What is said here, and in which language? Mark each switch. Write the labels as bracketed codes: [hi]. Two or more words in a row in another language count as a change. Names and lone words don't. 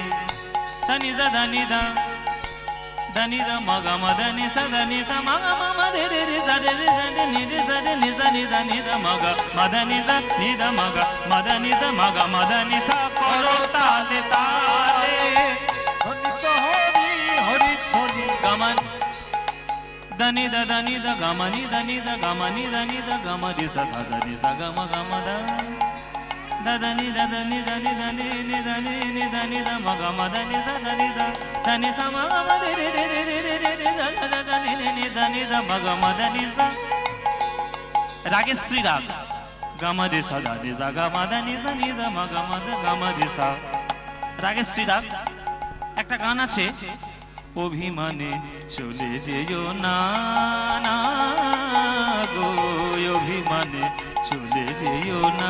[bn] সানি সা ধানি দা ধানি দা মগা মদানি সা ধানি সা মগা মা রে রে রে সা রে রে সা রে নি রে সা রে নি সা নি দা নি দা মগা মদানি সা নি দা মগা মদানি সা মগা মদানি সা, করো তালে তালে ধ্বনিত হরি হরি ধ্বনি, গমন దని ద దని ద గమని దని ద గమని దని ద గమరి స దని స గమ గమ ద దని ద దని దని దని ని దని ని దని ద మ గమ దని స దని ద దని స మ గమ రి రి రి రి రి రి రి ద ద దని ని ని దని ద మ గమ దని స। রাগেশ্রী রাগ গম রে স దని স গম దని স নি দ ম গম দ গম রে সা। রাগেশ্রী রাগ একটা গান আছে, অভিমানে চলে যেও না না গো, অভিমানে চলে যেও না।